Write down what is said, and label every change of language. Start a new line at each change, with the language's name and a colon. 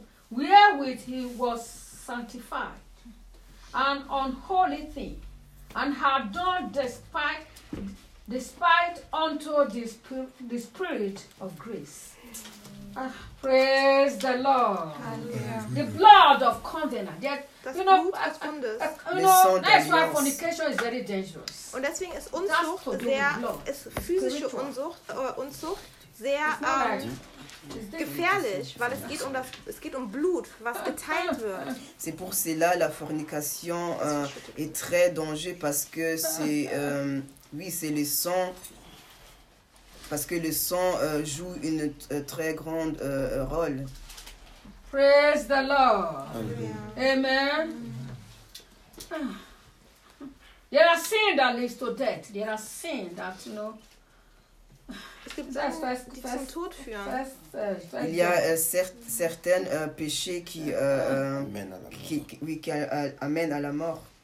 English: Wherewith he was sanctified an unholy thing, and had done despite unto the spirit of grace. Praise the Lord. Hallelujah. The blood of covenant. Yet, that's why fornication is very dangerous.
German: Und deswegen ist Unzucht gefährlich, weil es geht um Blut, was geteilt wird.
French: C'est pour cela la fornication est très dangereuse parce que c'est c'est le sang, parce que le sang joue une très grande rôle.
English: Praise the Lord. Amen. There are sin that leads to death. There are sin that, you know,
French: il y a certains péchés qui amènent à la mort.